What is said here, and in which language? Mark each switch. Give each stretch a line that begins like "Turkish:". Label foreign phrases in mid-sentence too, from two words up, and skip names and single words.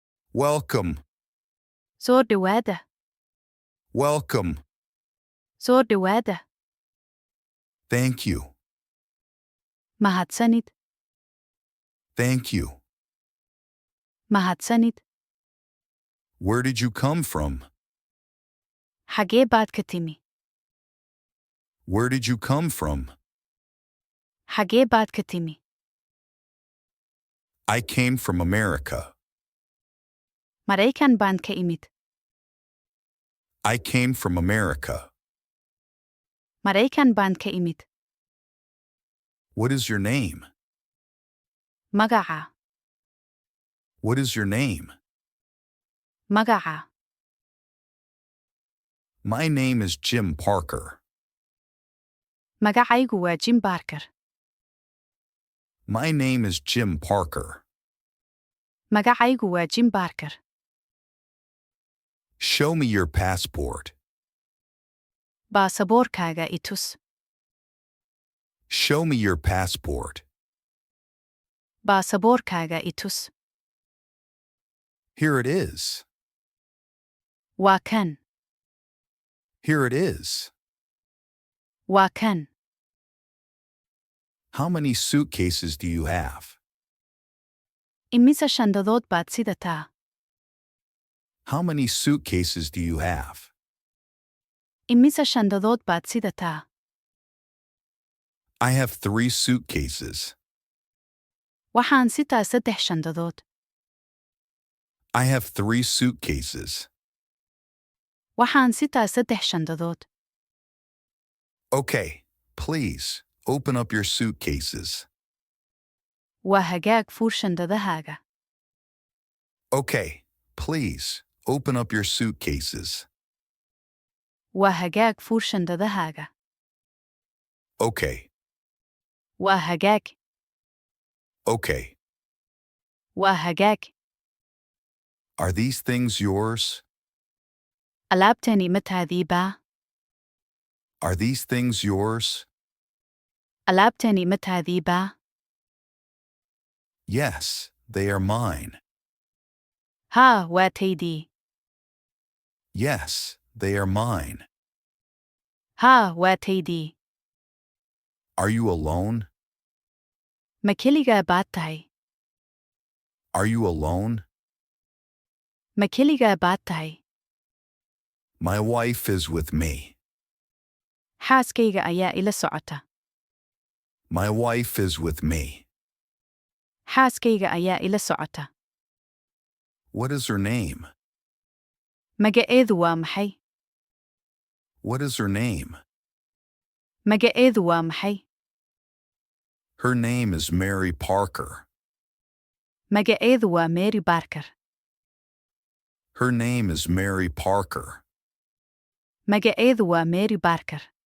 English: Welcome.
Somali: Soo dhawaada.
English: Welcome.
Somali: Soo dhawaada.
English: Thank you.
Somali: Mahadsanid.
English: Thank you.
Somali: Mahadsanid.
English: Where did you come from?
Somali: Xagee baad ka timi?
English: Where did you come from?
Somali: Xagee baad ka timi?
English: I came from America.
Somali: Maraykan baan ka imid.
English: I came from America.
Somali: Maraykan baan ka imid.
English: What is your name?
Somali: Magaca.
English: What is your name?
Somali: Magaca.
English: My name is Jim Parker.
Somali: Magacaygu waa Jim Barker.
English: My name is Jim Parker.
Somali: Magacaygu waa Jim Barker.
English: Show me your passport.
Somali: Baasaboorkaaga i tus.
English: Show me your passport.
Somali: Baasaboorkaaga i tus.
English: Here it is.
Somali: Waa kan.
English: Here it is.
Somali: Waa kan.
English: How many suitcases do you have?
Somali: Immisa shandadood baad sidataa?
English: How many suitcases do you have?
Somali: Immisa shandadood baad sidataa?
English: I have 3 suitcases.
Somali: Waxaan sitaa 3 shandadood.
English: I have 3 suitcases.
Somali: Waxaan sitaa 3 shandadood.
English: Okay, please, open up your suitcases.
Somali: Waa hagaag fuur shandadahaaga.
English: Okay, please, open up your suitcases.
Somali: Waa hagaag fuur shandadahaaga.
English: Okay,
Somali: Waa hagaag.
English: okay.
Somali: Waa hagaag.
English: Are these things yours?
Somali: Alaabtani ma taadii baa?
English: Are these things yours?
Somali: Alaabtani ma taadii baa?
English: Yes, they are mine.
Somali: Haa, waa taydii.
English: Yes, they are mine.
Somali: Haa, waa taydii.
English: Are you alone?
Somali: Ma keligaa baad tahay?
English: Are you alone?
Somali: Ma keligaa baad tahay?
English: My wife is with me.
Somali: Xaaskayga ayaa ila socota.
English: My wife is with me.
Somali: Xaaskayga ayaa ila socota.
English: What is her name?
Somali: Magaceedu waa maxay?
English: What is her name?
Somali: Magaceedu waa maxay?
English: Her name is Mary Parker.
Somali: Magaceedu waa Mary Barker.
English: Her name is Mary Parker.
Somali: Magaceedu waa Mary Barker.